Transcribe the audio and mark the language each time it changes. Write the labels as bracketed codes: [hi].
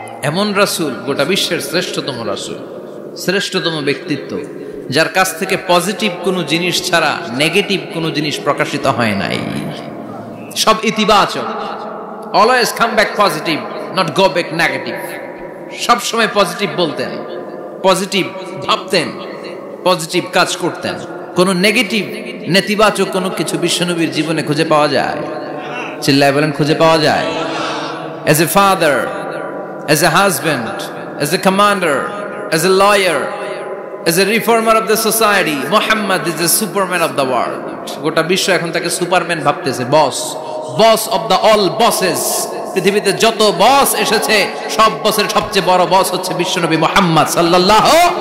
[bn] এমন রাসূল, গোটা বিশ্বের শ্রেষ্ঠতম রাসূল, শ্রেষ্ঠতম ব্যক্তিত্ব, যার কাছ থেকে পজিটিভ কোনো জিনিস ছাড়া নেগেটিভ কোনো জিনিস প্রকাশিত হয় নাই, সব ইতিবাচক। [en] Always come back positive, not go back negative. [bn] সব সময় পজিটিভ বলতেন, পজিটিভ ভাবতেন, পজিটিভ কাজ করতেন। কোন নেগেটিভ নেতিবাচক কোনো কিছু বিশ্বনবীর জীবনে খুঁজে পাওয়া যায়? চিল্লায় বলেন, খুঁজে পাওয়া যায়? [en] As a father, as a husband, as a commander, as a lawyer, as a reformer of the society, Muhammad is the superman of the world. [bn] গোটা বিশ্ব এখন তাকে সুপারম্যান ভাবতেছে, [en] Boss of the all bosses. [bn] পৃথিবীতে যত বস এসেছে সব বসের সবচেয়ে বড় বস হচ্ছে বিশ্বনবী মুহাম্মদ সাল্লাল্লাহু